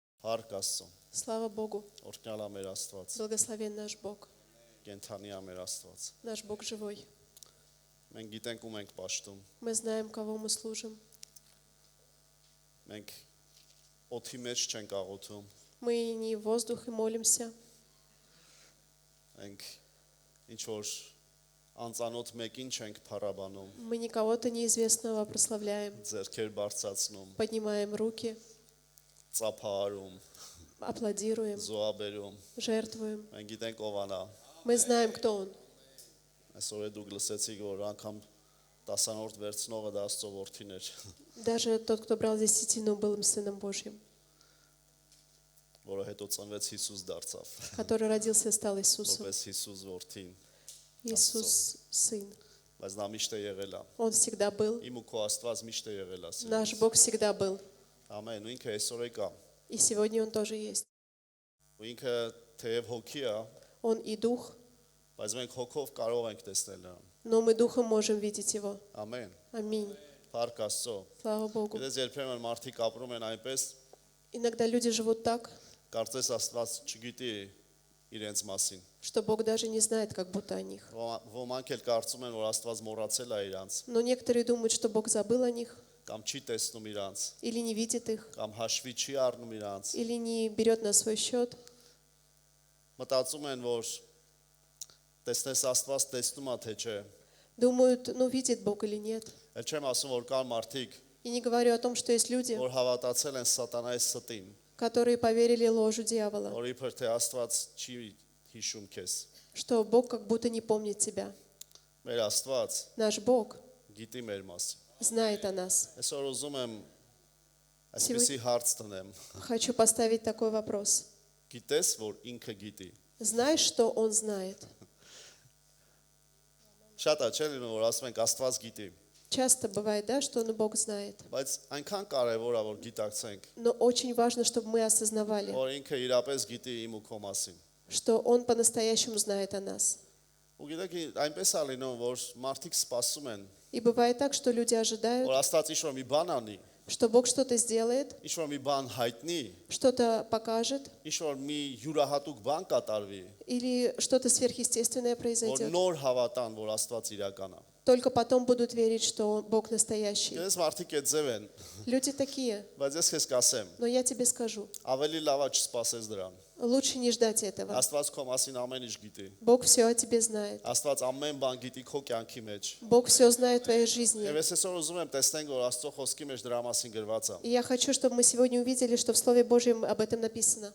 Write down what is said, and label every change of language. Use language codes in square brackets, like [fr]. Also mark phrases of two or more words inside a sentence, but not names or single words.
[hy] Փառք Աստծո։ [ru] Слава Богу. [hy] Օրհնյալ է մեր Աստված։ [ru] Благословен наш Бог. [hy] Կենթանի է մեր Աստված։ [ru] Наш Бог живой. [hy] Մենք գիտենք ում ենք պաշտում։ [ru] Мы знаем, кого мы служим. [hy] Մենք օդի մեջ չենք աղոթում։ [ru] Мы не в воздухе молимся. [hy] Մենք ինչ որ անծանոթ մեկին չենք փառաբանում, [ru] Мы не кого-то неизвестного прославляем. [hy] ձեռքեր բարձրացնում, [ru] Поднимаем руки, [hy] ծափահարում, [ru] аплодируем, [hy] զոհաբերում։ [ru] жертвуем. [hy] Մենք գիտենք ով անա։ [ru] Мы знаем, кто Он. [hy] Այսօր դուք լսեցիք, որ անգամ 10-րդ վերցնողը դա Աստծո որդին էր, [ru] Даже тот, кто брал десятину, был Сыном Божьим, [hy] որը հետո ծնվեց Հիսուս դարձավ, [ru] который родился и стал Иисусом. [hy] որպես Հիսուս որդին, [ru] Иисус Сын. [hy] բայց նա միշտ է եղել է։ [ru] Он всегда был. [hy] Իմ ու քո Աստված միշտ է եղել է։ [ru] Наш Бог всегда был. [hy] Ամեն, ու ինքը այսօր է կա։ [ru] И сегодня Он тоже есть. [hy] Ու ինքը թեև հոգի է, [ru] Он и Дух, [hy] բայց մենք հոգով կարող ենք տեսնել նրան։ [ru] но мы Духом можем видеть Его. [hy] Ամեն։ [ru] Аминь. [hy] Փառք Աստծո։ [ru] Слава Богу. [hy] Գիտես երբեմն մարդիկ ապրում են այնպես, [ru] Иногда люди живут так, [hy] կարծես Աստված չգիտի իրենց մասին։ [ru] что Бог даже не знает, как будто о них. [hy] Ոմանք էլ կարծում են, որ Աստված մոռացել է իրանց, [ru] Но некоторые думают, что Бог забыл о них, [hy] կամ չի տեսնում իրանց, [ru] или не видит их, [hy] կամ հաշվի չի առնում իրանց։ [ru] или не берет на свой счет. [hy] Մտածում են, որ տեսնես Աստված տեսնում է թե չէ։ [ru] Думают, ну видит Бог или нет. [hy] Էլ չեմ ասում, որ կան մարդիկ, [ru] И не говорю о том, что есть люди, [hy] որ հավատացել են սատանայի ստին, [ru] которые поверили ложу дьявола, [hy] որ իբր թե Աստված չի հիշում քեզ։ [ru] что Бог как будто не помнит тебя. [hy] Մեր Աստված [ru] Наш Бог [hy] գիտի մեր մասին։ [ru] знает о нас. [hy] Այսօր ուզում եմ այսպեսի հարց տնեմ։ [ru] Хочу поставить такой вопрос. [hy] Գիտես, որ ինքը գիտի։ [ru] Знаешь, что Он знает? [hy] Շատ է չէ՞ լինում, որ ասում ենք Աստված գիտի, [ru] Часто бывает, да, что Бог знает. [hy] բայց այնքան կարևոր է, որ գիտակցենք, [ru] Но очень важно, чтобы мы осознавали, [hy] որ ինքը իրապես գիտի իմ ու քո մասին։ [ru] что Он по-настоящему знает о нас. [hy] Ու գիտեք, այնպես է լինում, որ մարդիկ սպասում են, [ru] И бывает так, что люди ожидают, [hy] որ Աստված ինչ-որ մի բան անի, [ru] что Бог что-то сделает, [hy] ինչ-որ մի բան հայտնի, [ru] что-то покажет, [hy] ինչ-որ մի յուրահատուկ բան կատարվի, [ru] или что-то сверхъестественное [hy] որ [ru] произойдет. [hy] նոր հավատան, որ Աստված իրական է։ [ru] Только потом будут верить, что Бог настоящий. [hy] Ես մարդիկ այդ ձև են, [ru] Люди такие, [hy] բայց ես քեզ կասեմ, [ru] но я тебе скажу, [hy] ավելի լավ է չսպասես դրան։ [ru] лучше не ждать этого. [hy] Աստված քո մասին ամեն ինչ գիտի։ [ru] Бог все о тебе знает. [hy] Աստված ամեն բան գիտի քո կյանքի մեջ։ [ru] Бог все знает в твоей жизни. [hy] Եվ ես այսօր ուզում եմ տեսնենք, որ Աստծո խոսքի մեջ դրա մասին գրված է։ [ru] И я хочу, чтобы мы сегодня увидели, что в Слове Божьем об этом написано.